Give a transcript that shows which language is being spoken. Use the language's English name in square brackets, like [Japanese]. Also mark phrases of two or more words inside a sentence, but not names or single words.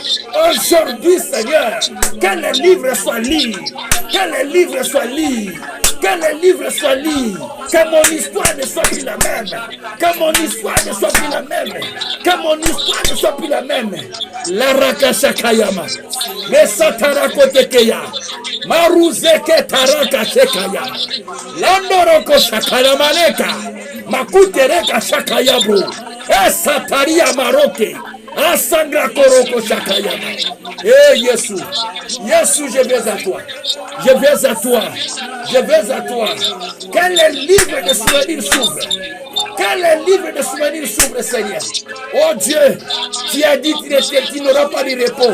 [French] Aujourd'hui, Seigneur, que le livre soit lu. Que le livre soit lu. Que le livre soit lu. Que mon histoire ne soit plus la même. Que mon histoire ne soit plus la même. Que mon histoire ne soit plus la même. La rakashakayama. Le satarakotekeya. Maruzeke taraka shekaya. Landoroko shakalamaneka. Makutereka shakayabu. Esataria maroke. Asangra koroko shakayama. Eh Jésus. Jésus, je viens à toi. Je viens à toi. Je viens à toi. Que les livres de souvenirs s'ouvrent. Que les livres de souvenirs s'ouvrent, Seigneur. Oh Dieu, tu as dit que tu n'auras pas de repos.